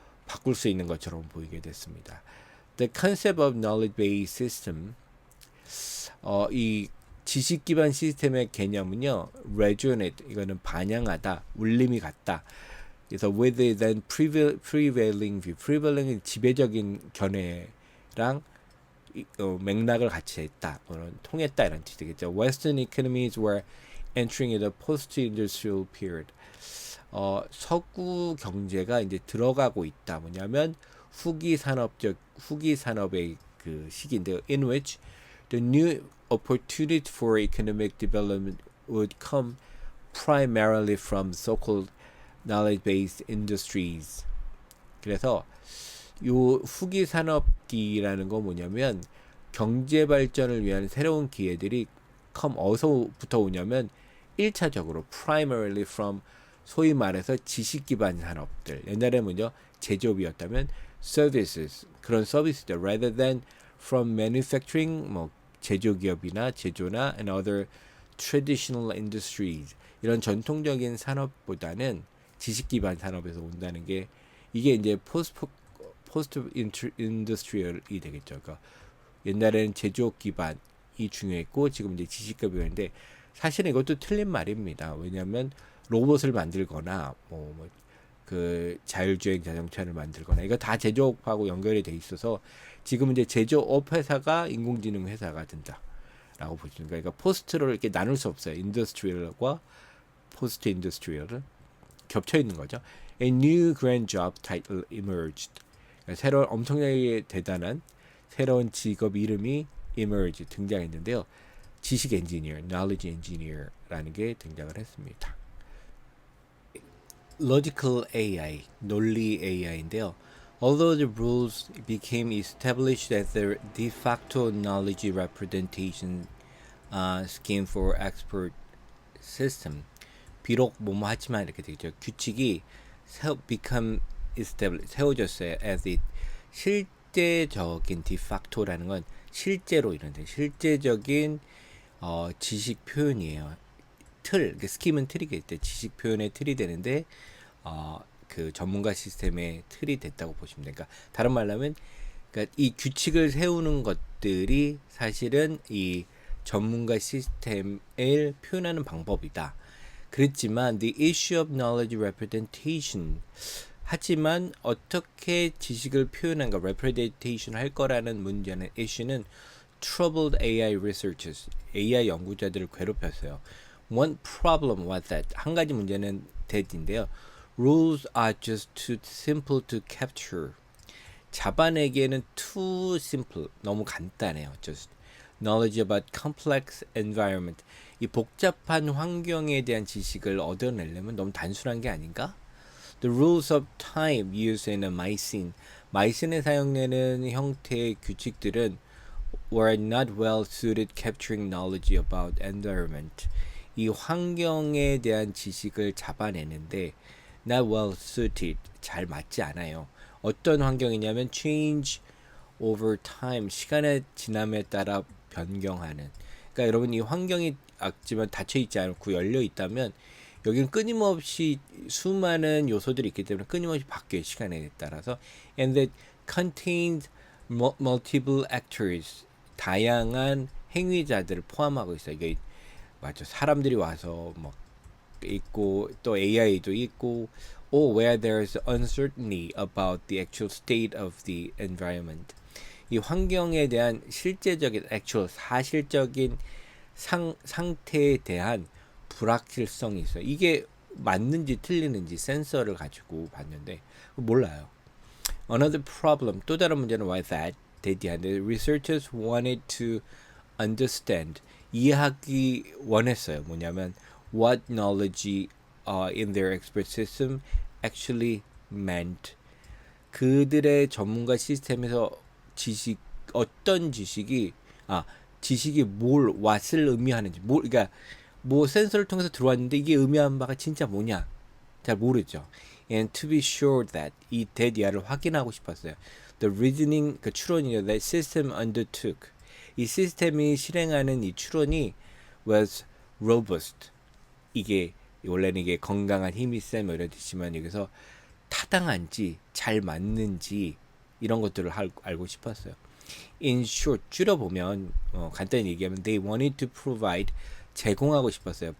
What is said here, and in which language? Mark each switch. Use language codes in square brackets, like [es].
[ko] 바꿀 수 있는 것처럼 보이게 됐습니다. [en] The concept of knowledge-based system, [ko] 이 지식 기반 시스템의 개념은요, resonate, 이거는 반영하다, 울림이 같다. 그래서 [en] with the then prevailing view, [ko] prevailing 지배적인 견해랑 맥락을 같이 했다, 또는 통했다 이런 뜻이 되겠죠. [en] Western economies were entering the post-industrial period. [ko] 서구 경제가 이제 들어가고 있다. 뭐냐면 후기 산업의 그 시기인데요. [en] In which the new opportunity for economic development would come primarily from so-called knowledge-based industries. [ko] 그래서 요 후기 산업기라는 거 뭐냐면 경제 발전을 위한 새로운 기회들이 어디서부터 오냐면 1차적으로 [en] primarily from [ko] 소위 말해서 지식 기반 산업들. 옛날에 먼저 제조업이었다면 services, 그런 서비스들 [en] rather than from manufacturing, [ko] 뭐 제조기업이나 제조나 [en] and other traditional industries, [ko] 이런 전통적인 산업보다는 지식 기반 산업에서 온다는 게 이게 이제 포스트 인더스트리얼이 되겠죠. 그러니까 옛날에는 제조업 기반이 중요했고 지금 이제 지식 기반인데 사실은 이것도 틀린 말입니다. 왜냐하면 로봇을 만들거나 그 자율주행 자동차를 만들거나 이거 다 제조업하고 연결이 돼 있어서 지금 이제 제조업 회사가 인공지능 회사가 된다라고 보시는 거예요. 그러니까 포스트를 이렇게 나눌 수 없어요. 인더스트리얼과 포스트 인더스트리얼은 겹쳐 있는 거죠. [en] A new grand job title emerged. [ko] 그러니까 새로운 엄청나게 대단한 새로운 직업 이름이 emerge 등장했는데요. 지식 엔지니어, knowledge engineer라는 게 등장을 했습니다. [en] Logical AI, [ko] 논리 AI인데요. [en] Although the rules became established as the de facto knowledge representation scheme for expert system, [ko] 비록 뭐뭐 하지만 이렇게 되죠. 규칙이 [en] become established, [ko] 세워졌어요. as it, 실제적인 de facto라는 건 실제로 이런 실제적인 지식 표현이에요. 틀, 스킴은 틀이겠죠. 지식 표현의 틀이 되는데 그 전문가 시스템의 틀이 됐다고 보시면 돼요. 그러니까 다른 말로 하면 그러니까 이 규칙을 세우는 것들이 사실은 이 전문가 시스템을 표현하는 방법이다. 그랬지만 [en] the issue of knowledge representation, [ko] 하지만 어떻게 지식을 표현한가 representation 할 거라는 문제는 issue는 [en] troubled AI researchers, [ko] AI 연구자들을 괴롭혔어요. [en] One problem was that, [ko] 한 가지 문제는 that인데요. [en] Rules are just too simple to capture. [ko] 잡아내기에는 [en] too simple, [ko] 너무 간단해요. [en] Just knowledge about complex environment. [ko] 이 복잡한 환경에 대한 지식을 얻어내려면 너무 단순한 게 아닌가? [en] The rules of time used in a [ko] 마이신에 사용되는 형태의 규칙들은 [en] were not well suited capturing knowledge about environment. [ko] 이 환경에 대한 지식을 잡아내는데 [en] not well suited, [ko] 잘 맞지 않아요. 어떤 환경이냐면 [en] change over time, [ko] 시간의 지남에 따라 변경하는. 그러니까 여러분 이 환경이 지만 닫혀 있지 않고 열려 있다면 여기는 끊임없이 수많은 요소들이 있기 때문에 끊임없이 바뀌어요. 시간에 따라서. [en] And that contains multiple actors, [ko] 다양한 행위자들을 포함하고 있어요. 이게 맞죠. 사람들이 와서 뭐 있고 또 AI도 있고 [en] or where there is uncertainty about the actual state of the environment. [ko] 이 환경에 대한 실제적인 actual 사실적인 상태에 대한 불확실성이 있어요. 이게 맞는지 틀리는지 센서를 가지고 봤는데 몰라요. [en] Another problem, [ko] 또 다른 문제는 [en] was that 대디한데 researchers wanted to understand, [ko] 이해하기 원했어요. 뭐냐면 [en] what knowledge in their expert system actually meant. [ko] 그들의 전문가 시스템에서 어떤 지식이 [en] what [ko] 을 의미하는지, 그러니까 뭐 센서를 통해서 들어왔는데 이게 의미하는 바가 진짜 뭐냐 잘 모르죠. [en] And to be sure that, [ko] 이 대디아를 확인하고 싶었어요. [en] The reasoning, [ko] 그 추론이요, [en] that system undertook, [ko] 이 시스템이 실행하는 이 추론이 [en] was robust. [ko] 이게 원래는 이게 건강한 힘이 세 뭐 이런 뜻이지만 여기서 타당한지 잘 맞는지 이런 것들을 알고 싶었어요. [en] In short, [ko] 줄여보면 간단히 얘기하면 [en] they wanted to provide [ko] 제공하고 싶었어요.